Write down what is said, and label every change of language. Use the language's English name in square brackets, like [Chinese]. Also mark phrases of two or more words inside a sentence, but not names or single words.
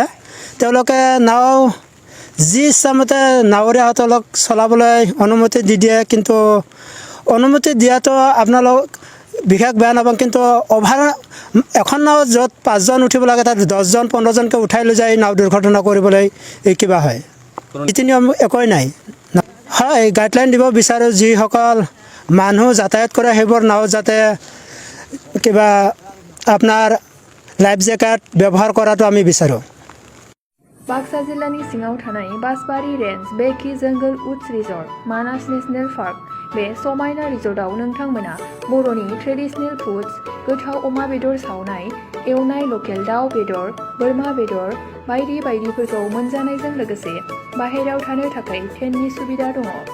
[Assamese] তেওঁলোকে নাও যি ইচ্ছামতে নাৱৰীয়াসকলক চলাবলৈ অনুমতি দি দিয়ে, কিন্তু অনুমতি দিয়াটো আপোনালোক বিশেষ বেয়া নাপাওঁ, কিন্তু অভাৰ এখন নাও য'ত 5 জন উঠিব লাগে তাত 10 জন 15 জনকৈ উঠাই লৈ যায় নাও দুৰ্ঘটনা কৰিবলৈ কিবা হয়। নীতি নিয়ম একোৱেই নাই। হয়, গাইডলাইন দিব বিচাৰোঁ, যিসকল মানুহ যাতায়াত কৰে সেইবোৰ নাও যাতে কিবা আপোনাৰ [English] life jacket [Assamese] ব্যৱহাৰ কৰাটো আমি বিচাৰোঁ। [Bodo] बाक्सा जिल्लानि सिङाव थानाय बासबारि रेन्ज बेखि जंगल उट्स रिजर्ट मानास नेशनेल पार्क बे समायना रिजर्टआव नोंथांमोना बर'नि [English] traditional foods [Bodo] गोथाव अमा बेदर सावनाय, एवनाय लकेल दाउ बेदर, बोरमा बेदर बायदि बायदिफोरखौ मोनजानायजों लोगोसे बाहेरायाव थानो थाखाय टेन्टनि सुबिदा दङ।